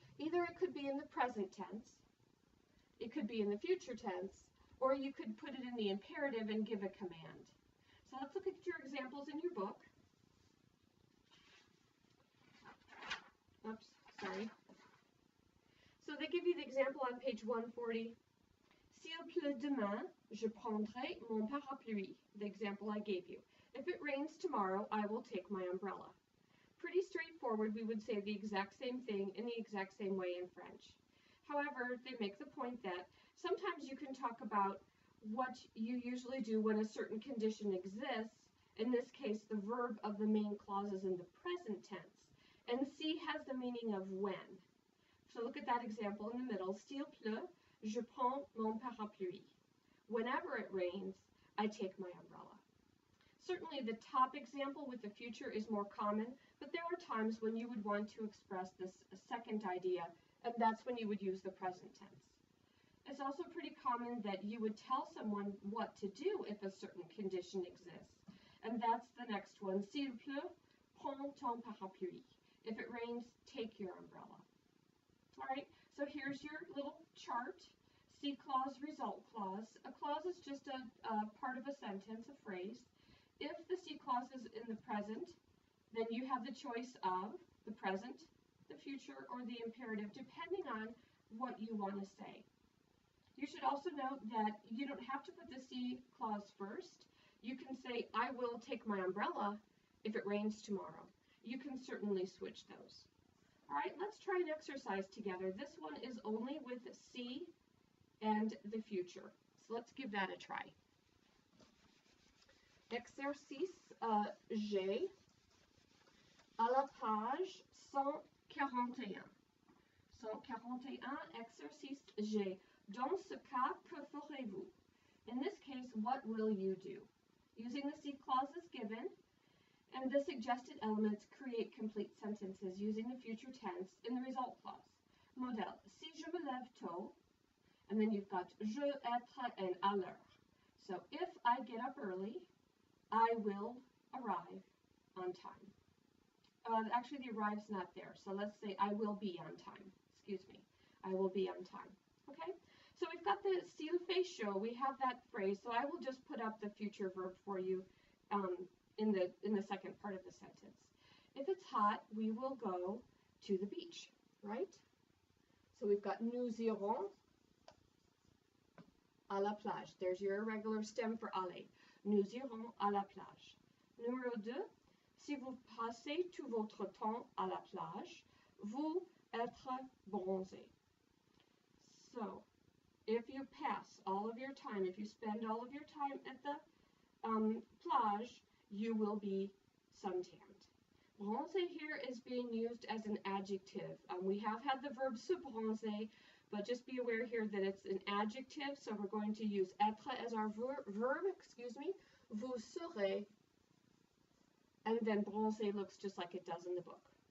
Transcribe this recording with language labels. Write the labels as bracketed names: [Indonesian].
[English] Either it could be in the present tense, it could be in the future tense, or you could put it in the imperative and give a command. So let's look at your examples in your book. Oops, sorry. So they give you the example on page 140. [French] S'il pleut demain, je prendrai mon parapluie. [English] The example I gave you. If it rains tomorrow, I will take my umbrella. Pretty straightforward. We would say the exact same thing in the exact same way in French. However, they make the point that sometimes you can talk about what you usually do when a certain condition exists. In this case, the verb of the main clause is in the present tense. And si has the meaning of when. So look at that example in the middle. [French] S'il pleut, je prends mon parapluie. [English] Whenever it rains, I take my umbrella. Certainly the top example with the future is more common, but there are times when you would want to express this second idea, and that's when you would use the present tense. It's also pretty common that you would tell someone what to do if a certain condition exists. And that's the next one. [French] S'il pleut, prends ton parapluie. [English] If it rains, take your umbrella. All right, so here's your little chart. Si clause, result clause. A clause is just a part of a sentence, a phrase. If the si clause is in the present, then you have the choice of the present, the future, or the imperative, depending on what you want to say. You should also note that you don't have to put the si clause first. You can say, I will take my umbrella if it rains tomorrow. You can certainly switch those. All right, let's try an exercise together. This one is only with si and the future. So let's give that a try. [French] Exercice G à la page 141. 141, exercice G. Dans ce cas, que ferez-vous? [English] In this case, what will you do? Using the si clauses given and the suggested elements, create complete sentences using the future tense in the result clause. [French] Modèle, si je me lève tôt, [English] and then you've got [French] je, être, and à l'heure. [English] So if I get up early, I will arrive on time. Actually, the arrive's not there, so let's say I will be on time. Excuse me. I will be on time. Okay? So we've got the [French] s'il fait chaud. [English] We have that phrase, so I will just put up the future verb for you in the second part of the sentence. If it's hot, we will go to the beach, right? So we've got [French] nous irons à la plage. [English] There's your irregular stem for aller. [French] Nous irons à la plage. Numéro 2, si vous passez tout votre temps à la plage, vous êtes bronzé. [English] So, if you pass all of your time, if you spend all of your time at the plage, you will be suntanned. Bronzer here is being used as an adjective. We have had the verb se bronzer, but just be aware here that it's an adjective, so we're going to use être as our verb, [French] vous serez, [English] and then bronzer looks just like it does in the book.